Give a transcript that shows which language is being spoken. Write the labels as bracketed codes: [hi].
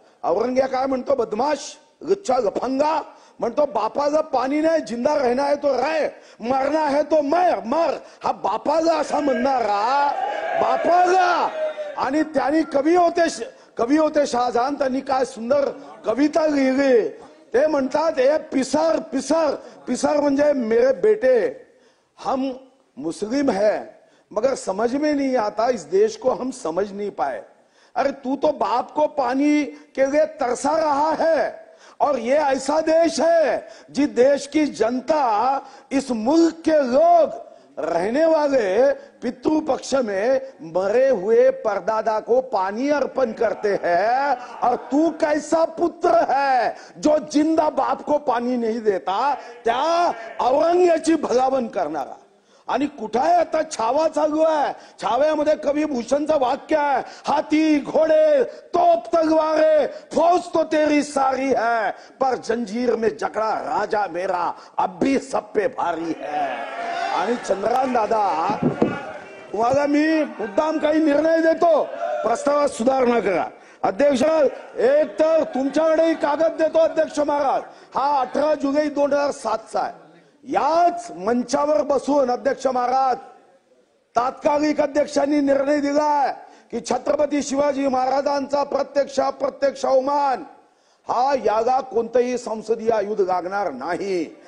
[mr] औरंग्या काय म्हणतो, बदमाश, लुच्चा, लफंगा म्हणतो बापाला पाणी नाही, [hi] जिंदा रहना है तो रह, मरना है तो मर। [mr] हा बापाला असा म्हणणारा बापाला। आणि त्यांनी कवी होते शहाजहान, त्यांनी काय सुंदर कविता लिहिली। ते म्हणतात ए पिसर पिसर पिसर म्हणजे [hi] मेरे बेटे, हम मुस्लिम है मगर समझ में नहीं आता, इस देश को हम समझ नहीं पाए। अरे तू तो बाप को पानी के लिए तरसा रहा है, और ये ऐसा देश है जिस देश की जनता, इस मुल्क के लोग रहने वाले पितृ पक्ष में मरे हुए परदादा को पानी अर्पण करते हैं, और तू कैसा पुत्र है जो जिंदा बाप को पानी नहीं देता, [mr] त्या औरंग्याची भलावण करणारा। आणि कुठे आहे आता छावा चालू आहे। छाव्यामध्ये कवी भूषणचं वाक्य आहे, [hi] हाथी घोड़े तोप तलवारें फौज तो तेरी सारी है, पर जंजीर में जकड़ा राजा मेरा अब भी सब पे भारी है। [mr] आणि चंद्रकांत दादा, तुम्हाला मी मुद्दाम काही निर्णय देतो, प्रस्तावात सुधारणा करा। अध्यक्ष, एक तर तुमच्याकडे कागद देतो अध्यक्ष महाराज, हा 18 जुलै 2007 आहे। याच मंचावर बसून अध्यक्ष महाराज, तात्कालिक अध्यक्षांनी निर्णय दिलाय की छत्रपती शिवाजी महाराजांचा प्रत्यक्ष अवमान हा याला कोणतेही संसदीय आयुध लागणार नाही।